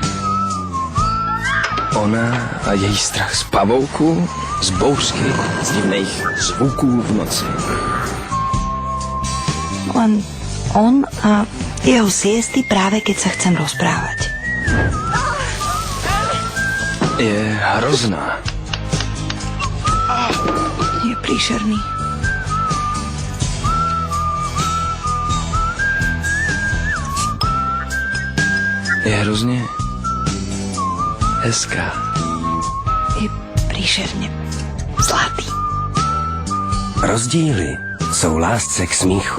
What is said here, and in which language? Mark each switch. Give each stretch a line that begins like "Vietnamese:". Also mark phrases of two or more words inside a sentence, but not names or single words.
Czech: Ona a její strach z pavouku, z bouřky, z divných zvuků v noci.
Slovak: Len on a jeho siesty práve keď sa chcem rozprávať.
Czech: Je hrozná.
Slovak: Je príšerný.
Czech: Je hrozně hezká.
Slovak: Je príšerne zlatý.
Czech: Rozdíly jsou lásce k smíchu.